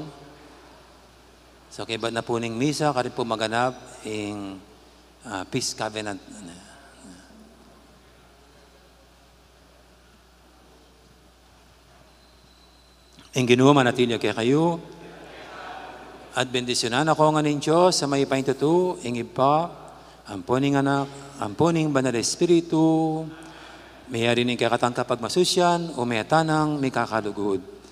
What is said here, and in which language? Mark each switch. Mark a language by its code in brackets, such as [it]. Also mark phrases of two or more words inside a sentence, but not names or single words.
[pam] So, kay na po ning misa, karin po maganap in [en] peace covenant. [pam] Ang Ginoo manatilyo kay kayo. At bendisyonan ako nga ning Diyos sa may paintutu, ingib pa, amponing anak, amponing banal espiritu, may arinig kakatang kapag masusyan o may tanang may kakalugod.